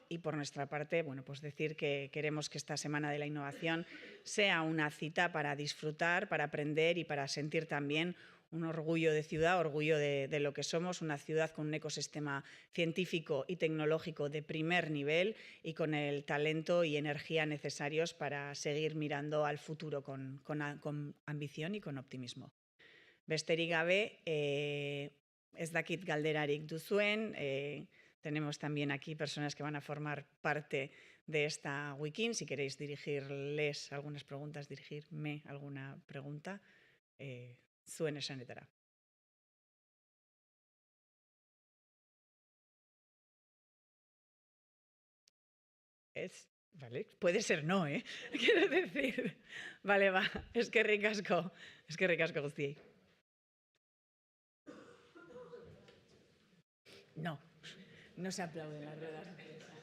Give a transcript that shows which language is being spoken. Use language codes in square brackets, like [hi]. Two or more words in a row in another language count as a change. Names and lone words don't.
[es] Y por nuestra parte, pues decir que queremos que esta Semana de la Innovación sea una cita para disfrutar, para aprender y para sentir también un orgullo de ciudad, orgullo de lo que somos, una ciudad con un ecosistema científico y tecnológico de primer nivel y con el talento y energía necesarios para seguir mirando al futuro con ambición y con optimismo. [eu] Besterik gabe, ez dakit galderarik duzuen, [es] tenemos también aquí personas que van a formar parte de esta Wikin. Si queréis dirigirles algunas preguntas, dirigirme alguna pregunta, [eu] zuen esanetara. [es] Vale, puede ser no, quiero decir. Vale, va, [eu] eskerrik asko guztiei. [es] No, no se aplauden las ruedas.